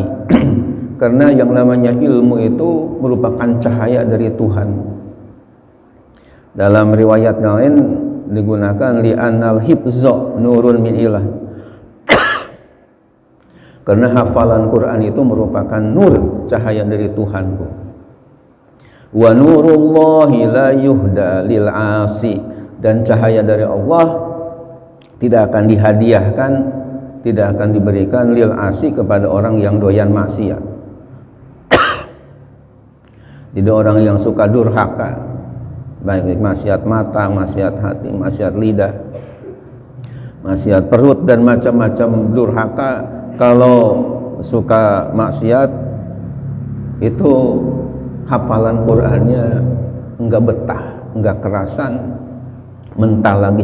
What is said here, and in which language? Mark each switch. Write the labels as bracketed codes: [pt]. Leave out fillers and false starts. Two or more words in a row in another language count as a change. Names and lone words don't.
[id] Karena yang namanya ilmu itu merupakan cahaya dari Tuhan. Dalam riwayat yang lain digunakan [ar] لأن الحفظ نور من إلهي. [id] Karena hafalan Quran itu merupakan nur, cahaya dari Tuhanku. [ar] ونور الله لا يهدى للعاصي, [id] dan cahaya dari Allah tidak akan dihadiahkan, tidak akan diberikan [ar] للعاصي [id] kepada orang yang doyan maksiat. Jadi orang yang suka durhaka, baik maksiat mata, maksiat hati, maksiat lidah, maksiat perut dan macam-macam durhaka, kalau suka maksiat itu hafalan Qur'annya enggak betah, enggak kerasan, mentah lagi.